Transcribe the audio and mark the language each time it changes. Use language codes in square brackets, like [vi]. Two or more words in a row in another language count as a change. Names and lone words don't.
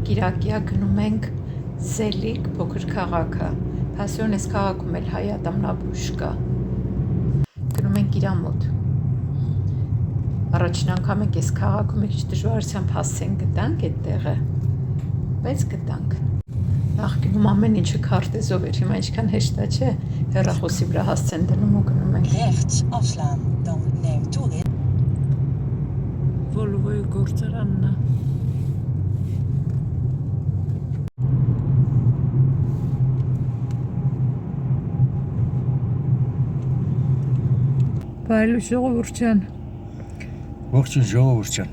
[hy] Կիրակիա գնում ենք Սելիկ փոքր քաղաքը։ Հասյոն էս քաղաքում էլ հայ ատամնաբույժ կա։ Գնում ենք իրա մոտ։ Առաջին անգամ ենք այս քաղաքում մի քիչ դժվարությամբ հասցենք գտանք այդ տեղը, բայց գտանք։ Նախկինում ամեն ինչը քարտեզով էր, հիմա ինչքան հեշտ է, չէ՞, հեռախոսի վրա հասցեն դնում ու գնում ենք։ [nl] Rechts afslaan, dan neem toerit. [hy] Volvo-ի գործարանն է։ Բայլու ժողովուրդ ջան, Ողջույն ժողովուրդ ջան։